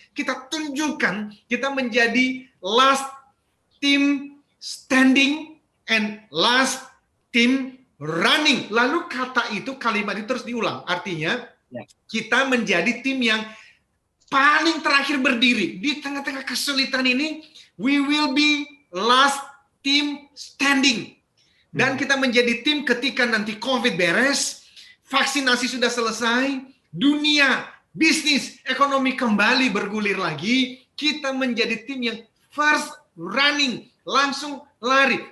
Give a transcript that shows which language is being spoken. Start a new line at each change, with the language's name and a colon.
Indonesian: Kita tunjukkan kita menjadi
English: last team standing and last team running.
Indonesian: Lalu kata itu, kalimat itu terus diulang. Artinya kita menjadi tim yang paling terakhir berdiri di tengah-tengah kesulitan ini.
English: We will be last team standing.
Indonesian: Dan kita menjadi tim ketika nanti COVID beres, vaksinasi sudah selesai, dunia, bisnis, ekonomi kembali bergulir lagi, kita menjadi tim yang first running, langsung lari.